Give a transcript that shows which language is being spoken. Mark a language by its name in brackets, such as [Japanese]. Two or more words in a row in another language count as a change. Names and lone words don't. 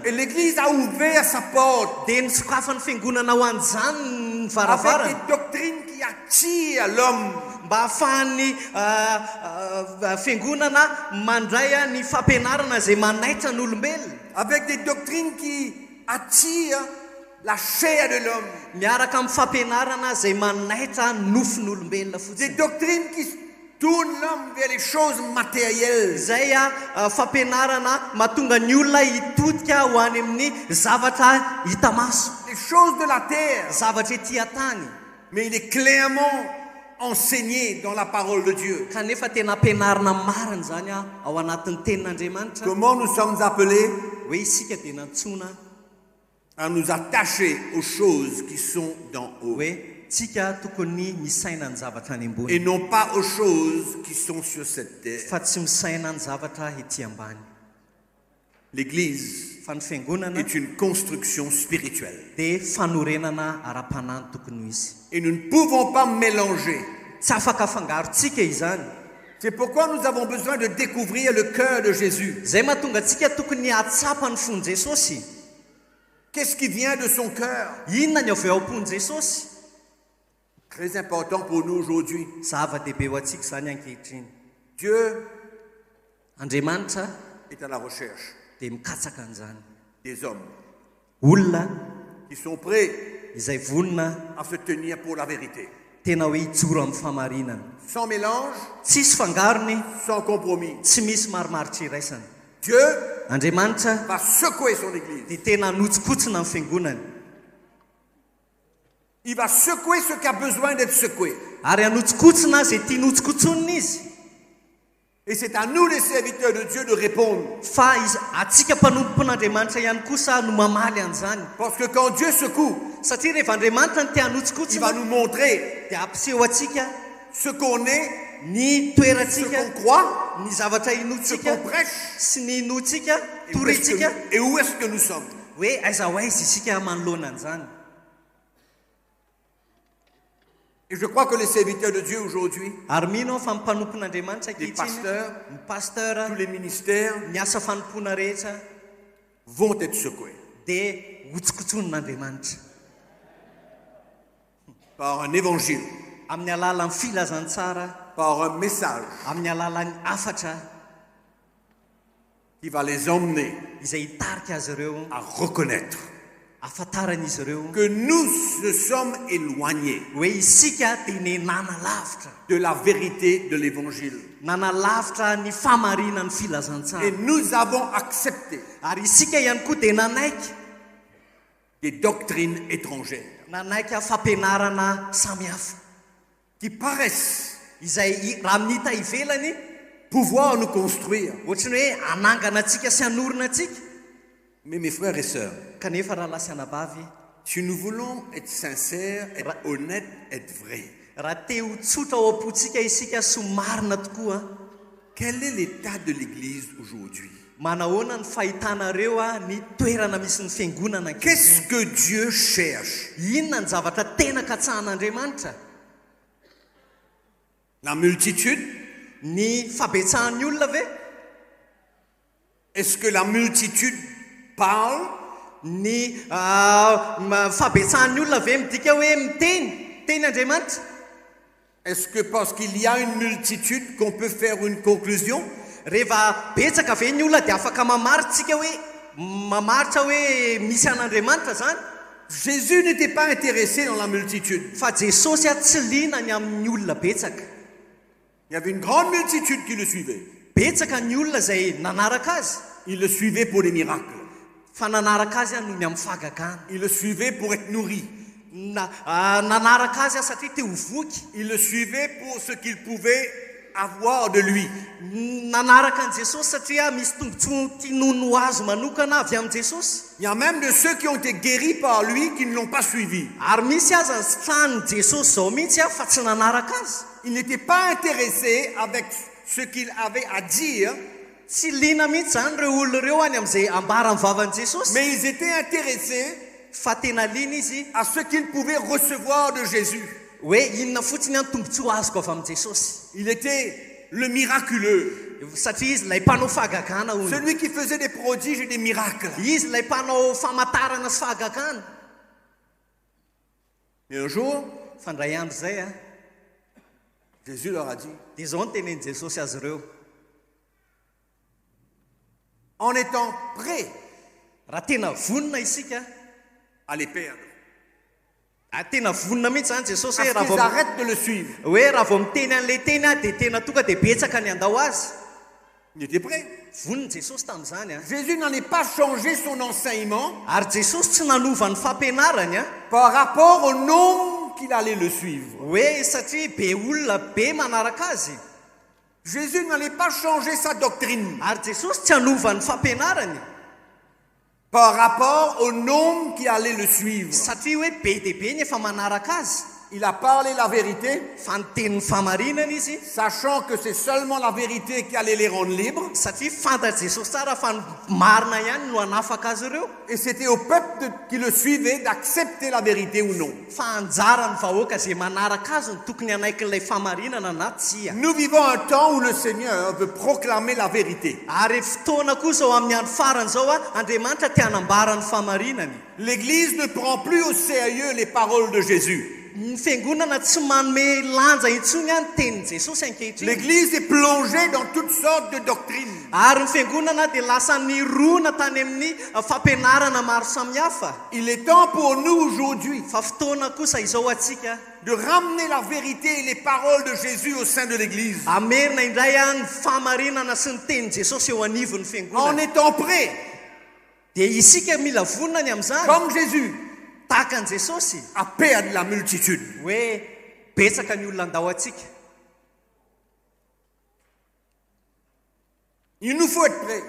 [French] Et l'Église a ouvert sa porte [Malagasy] Dia ny sokafan'ny fiangonana ho an'izany ny [French] avec [Malagasy] varavarana [French] des doctrines qui attirent l'homme. [Malagasy] mba hahafahan'ny fiangonana mandray ny fampianarana izay manaitra ny olombelona, [French] Avec des doctrines qui attirent la chair de l'homme. [Malagasy] miaraka amin'ny fampianarana izay manaitra nofon'olombelona [French] Des [Malagasy] fotsiny. [French] doctrines qui tournent l'homme vers les choses matérielles. [Malagasy] Izay fampianarana mahatonga ny olona hitodika ho any amin'ny zavatra hita maso, [French] Les choses de la terre. [Malagasy] zavatra ety an-tany. [French] Mais il est clairement enseigné dans la parole de Dieu. [Malagasy] Kanefa tena ampianarana marina zany ao anatin'ny tenin'Andriamanitra [French] Comment nous sommes appelés [Malagasy] hoe isika dia nantsona [French] à nous attacher aux choses qui sont d'en haut [Malagasy] hoe tsika tokony misaina ny zavatra any [French] et [Malagasy] ambony [French] non pas aux choses qui sont sur cette terre. [Malagasy] fa tsy misaina ny zavatra ety ambany. [French] L'Église [Malagasy] Fa ny fiangonana [French] est une construction spirituelle. [Malagasy] dia fanorenana ara-panany tokony ho izy. [French] Et nous ne pouvons pas mélanger. [Malagasy] Tsy afaka afangarontsika izany. [French] C'est pourquoi nous avons besoin de découvrir le cœur de Jésus. [Malagasy] Zay mahatonga antsika tokony hatsapa ny fon'i Jesosy. [French] Qu'est-ce qui vient de son cœur? [Malagasy] Inona ny avy ao am-pony Jesosy? [French] Très important pour nous aujourd'hui. [Malagasy] Zava-dehibe ho antsika zany ankehitriny. [French] Dieu [Malagasy] Andriamanitra [French] est à la recherche [Malagasy] dia mikatsaka an'izany. [French] des hommes [Malagasy] Olona [French] qui sont prêts [Malagasy] izay vonona [French] à se tenir pour la vérité. [Malagasy] tena hoe hijoro amin'ny famarinana. [French] Sans mélange, [Malagasy] Tsisy fangarony, [French] sans compromis. [Malagasy] tsy misy marimaritra iraisana. [French] Dieu [Malagasy] Andriamanitra [French] va secouer son Église. [Malagasy] dia tena hanotsokotsina amin'ny fiangonany. [French] Il va secouer ce qui a besoin d'être secoué. [Malagasy] Ary hanotsokotsina izay tia notsokotsonina izy. [French] Et c'est à nous, les serviteurs de Dieu, de répondre. [Malagasy] Fa atsika mpanompon'Andriamanitra ihany kosa no mamaly an'izany. [French] Parce que quand Dieu secoue, [Malagasy] Satria rehefa Andriamanitra no tia [French] il va [Malagasy] hanotsokotsina [French] nous montrer [Malagasy] dia ampiseho atsika [French] ce qu'on est, [Malagasy] ny [French] ce [Malagasy] toerantsika, [French] qu'on croit, [Malagasy] ny zavatra [French] ce [Malagasy] inotsika [French] qu'on prêche [Malagasy] sy ny inotsika, [French] et [Malagasy] toritsika [French] où est-ce que nous sommes. [Malagasy] hoe aiza ho aiza isika manoloana an'izany. [French] Et je crois que les serviteurs de Dieu aujourd'hui, [Malagasy] Ary mino aho fa ny mpanompon'Andriamanitra [French] les [Malagasy] ankehitriny, [French] pasteurs, [Malagasy] ny pasteur, [French] tous les ministères [Malagasy] ny asa fanompoana rehetra [French] vont être secoués [Malagasy] dia hotsokotson'Andriamanitra [French] par un évangile, [Malagasy] amin'ny alalan'ny filazantsara, [French] par un message [Malagasy] amin'ny alalan'ny afatra [French] qui va les emmener [Malagasy] izay hitarika azy ireo, [French] à reconnaître [Malagasy] afantaran'izy ireo [French] que nous se sommes éloignés [Malagasy] hoe isika dia ny nanalavitra, [French] de la vérité de l'évangile. [Malagasy] nanalavitra ny famarinan'ny filazantsara. [French] Et nous avons accepté [Malagasy] Ary isika ihany koa dia nanaiky [French] des doctrines étrangères [Malagasy] nanaiky fampianarana samihafa [French] qui paraissent [Malagasy] izay raha minita ivelany [French] pouvoir nous construire. [Malagasy] ohatrany hoe anangana antsika sy hanorina antsika. [French] Mais mes frères et sœurs, [Malagasy] Kanefa raha lasy anabavy, [French] si nous voulons être sincères, être honnêtes, être vrais, [Malagasy] raha te ho tsotra ao am-pontsika isika sy marina tokoa, [French] quel est l'état de l'Église aujourd'hui? [Malagasy] manahoana ny fahitanareo ny toerana misy ny fiangonana ankehitriny? [French] Qu'est-ce que Dieu cherche? [Malagasy] Inona ny zavatra tena katsahan'Andriamanitra? [French] La multitude? [Malagasy] Ny fabetsahan'ny olona ve? [French] Est-ce que la multitude parle? [Malagasy] Ny fabetsahan'ny olona ve midika hoe miteny Andriamanitra? [French] Est-ce que parce qu'il y a une multitude qu'on peut faire une conclusion? [Malagasy] Rehefa betsaka ve ny olona dia afaka mamaritsika hoe mamaritra hoe misy an'Andriamanitra zany? [French] Jésus n'était pas intéressé dans la multitude. [Malagasy] fa Jesosy tsy liana ny amin'ny olona betsaka. [French] Il y avait une grande multitude qui le suivait. [Malagasy] Betsaka ny olona izay nanaraka azy. [French] Il le suivait pour les miracles. [Malagasy] Fa nanaraka azy noho ny amin'ny fahagagana. [French] Il le suivait pour être nourri. [Malagasy] Nanaraka azy satria te ho voky. [French] Il le suivait pour ce qu'il pouvait avoir de lui. [Malagasy] Nanaraka an Jesosy satria misy tombontsoa tinono azo manokana avy amin'ny Jesosy. [French] Il y a même de ceux qui ont été guéris par lui qui ne l'ont pas suivi. [Malagasy] Ary misy aza ny Jesosy zao mihitsy fa tsy nanaraka azy. [French] Il n'était pas intéressé avec ce qu'il avait à dire. [Malagasy] Tsy liana mihitsy zany ireo olona ireo any amin'izay ambara ny vavan'i Jesosy. [French] Mais ils étaient intéressés [Malagasy] fa tena liana izy [French] à ce qu'ils pouvaient recevoir de Jésus. [Malagasy] hoe inona fotsiny any tombontsoa azoko avy amin'ny Jesosy. [French] Il était le miraculeux. [Malagasy] Satria izy ilay mpanao fahagagana hono. [French] Celui qui faisait des prodiges et des miracles. [Malagasy] Izy ilay mpanao famantarana sy fahagagana. [French] Et un jour, [Malagasy] fandray andro zay [French] Jésus leur a dit, [Malagasy] dia zao ny teneny Jesosy azy ireo, [French] en étant prêt [Malagasy] raha tena vonona isika [French] à les perdre, [Malagasy] tena vonona mihitsy zany Jesosy [French] à ce qu'ils arrêtent de le suivre. [Malagasy] Hoe raha vao miteny an'ilay teny dia tena tonga dia betsaka ny andao azy. [French] Il était prêt. [Malagasy] Vonona Jesosy tamin'izany [French] Jésus n'en est pas changé son enseignement. [Malagasy] Ary Jesosy tsy nanova ny fampianarany [French] par rapport au nombre qu'il allait le suivre. [Malagasy] Hoe satria be olona be manaraka azy. [French] Jésus n'allait pas changer sa doctrine. [Malagasy] Ary Jesosy tsy hanova ny fampianarany [French] par rapport au nombre qui allait le suivre. [Malagasy] Satria hoe be dia be ny efa manaraka azy. [French] Il a parlé la vérité, [Malagasy] fa niteny famarinana izy, [French] sachant que c'est seulement la vérité qui allait les rendre libres. [Malagasy] Satria fantatra Jesosy tsara fa marina ihany no hanafaka azy ireo. [French] Et c'était au peuple qui le suivait d'accepter la vérité ou non. [Malagasy] Fa anjara ny vahoaka izay manaraka azy ny tokony hanaiky ilay famarinana na tsia. [French] Nous vivons un temps où le Seigneur veut proclamer la vérité. [Malagasy] Ary fotoana kosa ao amin'ny andro farany zao Andriamanitra te hanambara ny famarinany. [French] L'Église ne prend plus au sérieux les paroles de Jésus. [Malagasy] Ny fiangonana tsy manome lanja intsony any tenin Jesosy ankehitriny. [French] L'Église est plongée dans toutes sortes de doctrines. [Malagasy] Ary ny fiangonana dia lasa nirona tany amin'ny fampianarana maro samihafa. [French] Il est temps pour nous aujourd'hui [Malagasy] fa fotoana kosa izao atsika [French] de ramener la vérité et les paroles de Jésus au sein de l'Église. [Malagasy] Amerina indray ny famarinana sy ny tenin Jesosy eo anivon'ny fiangonana. [French] En étant prêts. [Malagasy] Dia isika mila vonona ny amin'izany. [French] Comme Jésus. [Malagasy] Tahaka ny Jesosy [French] à perdre la multitude. [Malagasy] Hoe betsaka ny olona andao atsika. [French] Il nous faut être prêts.